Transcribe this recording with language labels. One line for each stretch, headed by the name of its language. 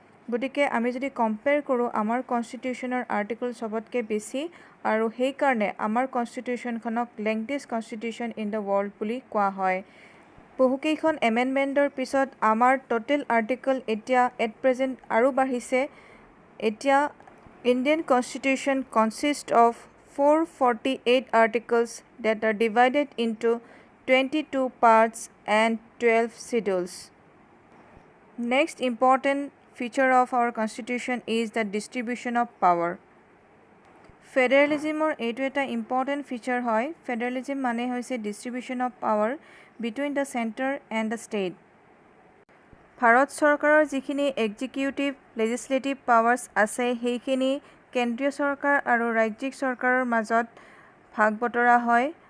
Assamese: গতিকে আমি যদি কম্পেয়াৰ কৰোঁ আমাৰ কনষ্টিটিউশ্যনৰ আৰ্টিকল চবতকৈ বেছি, আৰু সেইকাৰণে আমাৰ কনষ্টিটিউশ্যনখনক
English: longest constitution in the world
Assamese: বুলি কোৱা হয়। বহুকেইখন এমেণ্ডমেণ্টৰ পিছত আমাৰ টোটেল আৰ্টিকল এতিয়া
English: at present
Assamese: আৰু বাঢ়িছে।
English: এতিয়া Indian constitution consist of 448 articles that are divided into 22 parts and 12 schedules. Next important feature of our constitution is the distribution of power.
Assamese: ফেডাৰেলিজিমৰ এইটো এটা ইম্পৰ্টেণ্ট ফিচাৰ হয়। ফেডাৰেলিজিম মানে হৈছে
English: Distribution of power between the centre and the state.
Assamese: Bharat চৰকাৰৰ যিখিনি executive legislative powers আছে সেইখিনি কেন্দ্ৰীয় চৰকাৰ আৰু ৰাজ্যিক চৰকাৰৰ মাজত ভাগ বতৰা হয়।